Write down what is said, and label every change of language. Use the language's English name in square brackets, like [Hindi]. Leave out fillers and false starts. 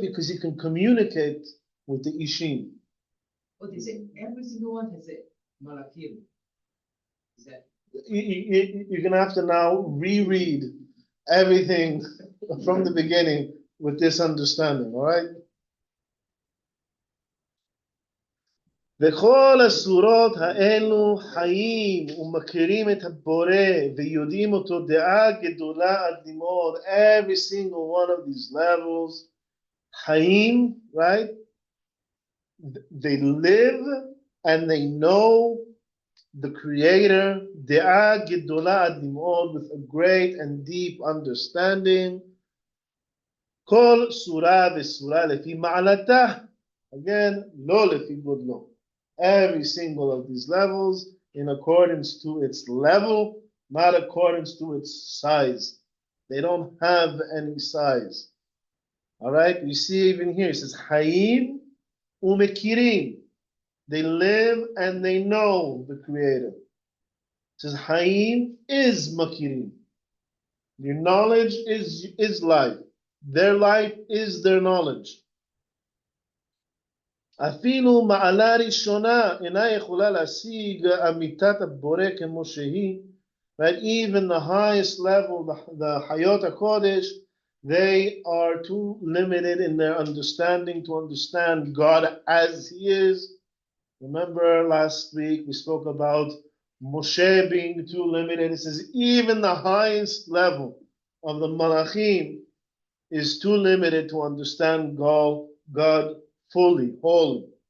[English] Because he can communicate with the ishim. Oh, they say every single one has a malachim. Is that? You're going to have to now reread everything from the beginning with this understanding, all right? [Hebrew] וכל הסורות האלו חיים ומכירים את הבורא ויודעים אותו דעה גדולה עד מאוד. [English] Every single one of these levels, חיים, right? They live and they know the Creator, [Hebrew] דעה גדולה עד מאוד, [English] with a great and deep understanding. [Hebrew] כל סורה וסורה לפי מעלתה. [English] Again, [Hebrew] לא לפי גודלו. [English] Every single of these levels in accordance to its level, not accordance to its size. They don't have any size. All right, we see even here, it says, Hayim umekirim. They live and they know the Creator. It says, Hayim is makirim. Your knowledge is life. Their life is their knowledge. [Hebrew] אפילו מעלה ראשונה אינה יכולה להשיג אמיתת הבורא כמו שהיא, [English] right? Even the highest level, the Hayot HaKodesh, they are too limited in their understanding to understand God as He is. Remember last week we spoke about Moshe being too limited. It says even the highest level of the Malachim is too limited to understand God fully, wholly.